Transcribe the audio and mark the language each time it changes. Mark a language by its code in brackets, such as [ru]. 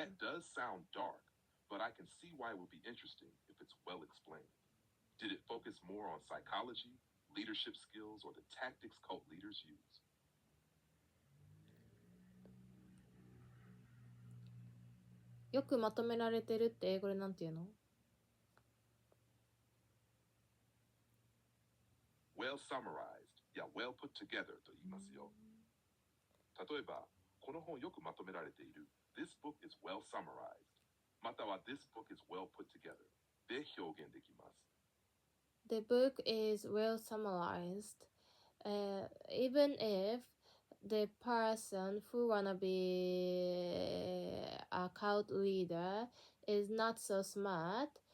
[en] That does sound dark, but I can see why it would be interesting if it's well explained. Did it focus more on psychology, leadership skills, or the tactics cult leaders use? [ja] よくまとめられてるって英語でなんて言うの？ [en] Well summarized や well put together [ja] と言いますよ。例えば、この本よくまとめられている This book is well summarized または This book is well put together で表現できます。 [en] The book is well summarized, even if the person who wanna be a cult leader is not so smart.